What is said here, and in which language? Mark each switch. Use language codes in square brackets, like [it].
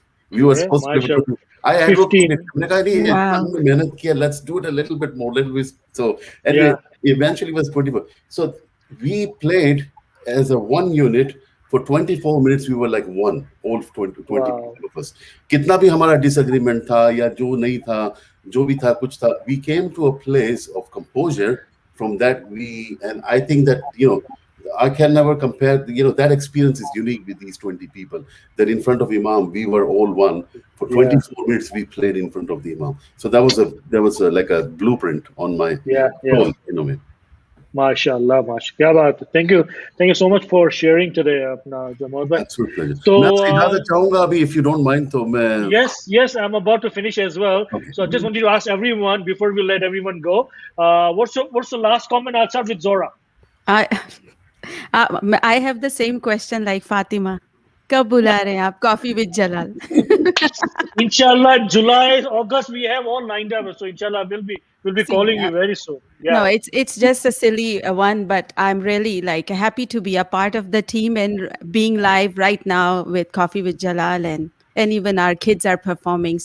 [en] We were supposed to. I advocated. Let's do it a little bit more. So anyway, eventually it was 24. So we played as a one unit. For 24 minutes, we were like one, all 20 of us. [hi] कितना भी हमारा disagreement था या जो नहीं था, जो भी था कुछ था, [en] we came to a place of composure. From that, and I think that, you know, I can never compare. You know, that experience is unique with these 20 people. That in front of Imam, we were all one. For 24 minutes, we played in front of the Imam. So that was like a blueprint on my soul, you know. [hi] MashaAllah, क्या बात है. [en] Thank you so much for sharing today, Jamal bhai. Absolute pleasure. So [hi] मैं आपसे इजाजत चाहूंगा अभी, [en] if you don't mind, [hi] तो मैं. [en] Yes, I'm about to finish as well. Okay. So I just wanted to ask everyone before we let everyone go. What's the last comment? I'll start with Zora. I have the same question like Fatima. [hi] कब बुला रहे हैं आप Coffee with Jalal? [en] Inshallah, July, August, we have all lined up. So inshallah, we'll be calling you very soon. No, it's just a silly one, but I'm really like happy to be a part of the team and being live right now with Coffee with Jalal, and even our kids are performing.